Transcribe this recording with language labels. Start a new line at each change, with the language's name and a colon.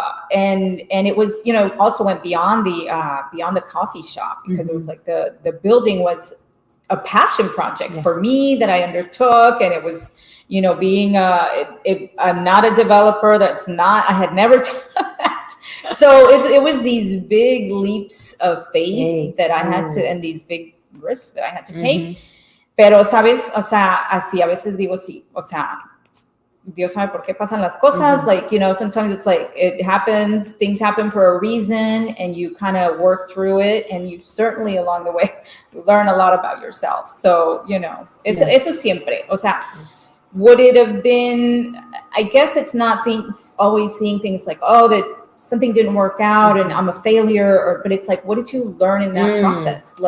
English: And it was, also went beyond the coffee shop, because it was like the building was a passion project for me that I undertook. And it was, being I'm not a developer. I had never done that. So it was these big leaps of faith that I had to, and these big risks that I had to take.
Spanish: Pero, ¿sabes? O sea, así a veces digo, sí, o sea, Dios sabe por qué pasan las cosas.
English: Like, sometimes it's like it happens, things happen for a reason, and you kind of work through it, and you certainly along the way learn a lot about yourself. So,
Spanish: eso siempre. O sea,
English: would it have been, I guess it's not always seeing things like, oh, that something didn't work out and I'm a failure, but it's like, what did you learn in that process?